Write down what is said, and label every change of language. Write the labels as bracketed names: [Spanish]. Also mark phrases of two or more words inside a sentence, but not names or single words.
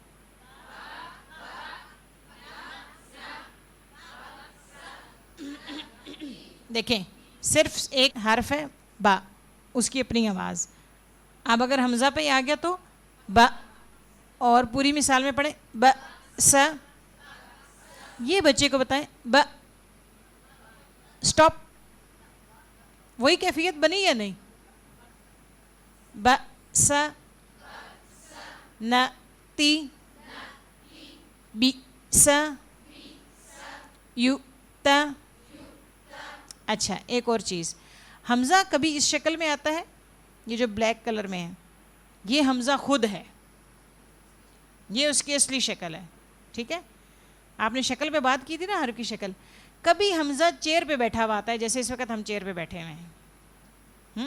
[Urdu] دیکھیں صرف ایک حرف ہے با، اس کی اپنی آواز. اب اگر حمزہ پہ آ گیا تو با، اور پوری مثال میں پڑھیں ب س. یہ بچے کو بتائیں ب. سٹاپ. وہی کیفیت بنی یا نہیں؟ ب س ن تی بی س یو تا. اچھا ایک اور چیز، حمزہ کبھی اس شکل میں آتا ہے، یہ جو [English] black colour [Urdu] میں ہے یہ حمزہ خود ہے، یہ اس کی اصلی شکل ہے. ٹھیک ہے. آپ نے شکل پہ بات کی تھی نا، حرف کی شکل. کبھی حمزہ چیئر پہ بیٹھا ہوا آتا ہے، جیسے اس وقت ہم چیئر پہ بیٹھے ہوئے ہیں.